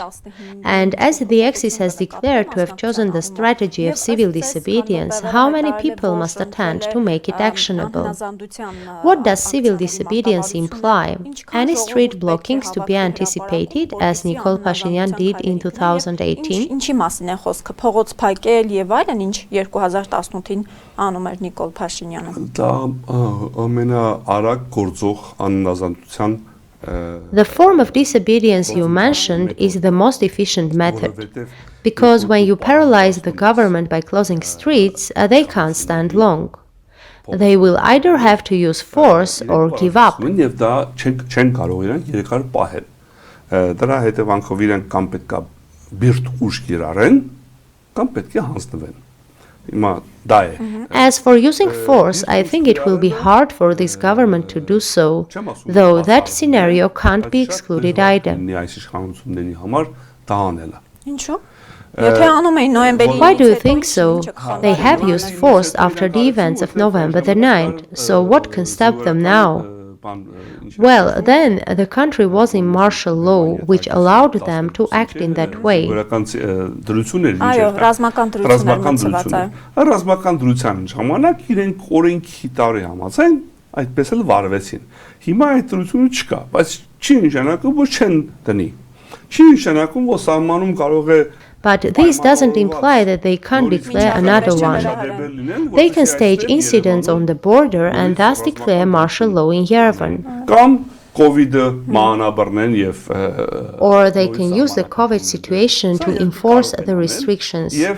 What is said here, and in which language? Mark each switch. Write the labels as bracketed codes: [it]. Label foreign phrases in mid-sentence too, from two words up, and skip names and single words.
[en] And as the Axis has declared to have chosen the strategy of civil disobedience, how many people must attend to make it actionable? What does civil disobedience imply? Any street blockings to be anticipated, as Nicole Pashinyan did in 2018? [hy] Ինչի մասին է խոսքը, փողոց փակել եւ այլն, ինչ 2018-ին անում էր Նիկոլ Փաշինյանը։ Դա ամենաարագ գործող աննազանդության [en] The form of disobedience you mentioned is the most efficient method, because when you paralyze the government by closing streets, they can't stand long. They will either have to use force or give up. [hy] Եվ դա չեն կարող իրանք 3 օր պահել։ Դրա հետևանքով իրանք կամ պետք է բիրտ ուժ կիրառեն, կամ պետք է հանձնվեն։ Հիմա դա է։ [en] As for using force, I think it will be hard for this government to do so, though that scenario can't be excluded either. [hy] Այս իշխանությունների համար դա անելը։ Ինչու՞։ Why [en] do you think so? They have used force after the events of November the 9th, so what can stop them now? Well, then the country was in martial law, which allowed them to act in that way. [hy] Ռազմական դրության ժամանակ իրենք օրենքի տարի համաձայն այդպես էլ վարվեցին։ Հիմա այդ դրությունը չկա, բայց չի նշանակում, որ չեն դնի։ Չի նշանակում, որ սահմանում կարող է [en] But this doesn't imply that they can't declare another one. They can stage incidents on the border and thus declare martial law in Yerevan. Or they can use the COVID situation to enforce the restrictions.